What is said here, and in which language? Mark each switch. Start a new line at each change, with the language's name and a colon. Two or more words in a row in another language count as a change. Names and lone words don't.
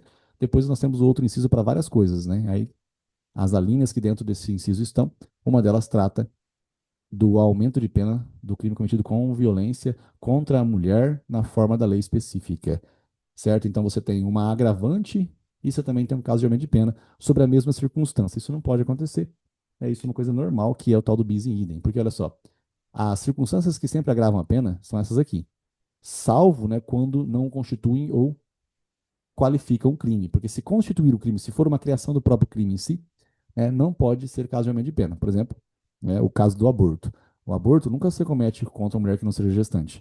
Portuguese: Depois nós temos o outro inciso para várias coisas, né? Aí as alíneas que dentro desse inciso estão, uma delas trata do aumento de pena do crime cometido com violência contra a mulher na forma da lei específica, certo? Então você tem uma agravante e você também tem um caso de aumento de pena sobre a mesma circunstância. Isso não pode acontecer. É isso uma coisa normal, que é o tal do
Latin: bis in idem.
Portuguese: Porque olha só, as circunstâncias que sempre agravam a pena são essas aqui. Salvo, né, quando não constituem ou qualificam o crime. Porque se constituir o crime, se for uma criação do próprio crime em si, não pode ser caso de aumento de pena. Por exemplo, o caso do aborto. O aborto nunca se comete contra uma mulher que não seja gestante.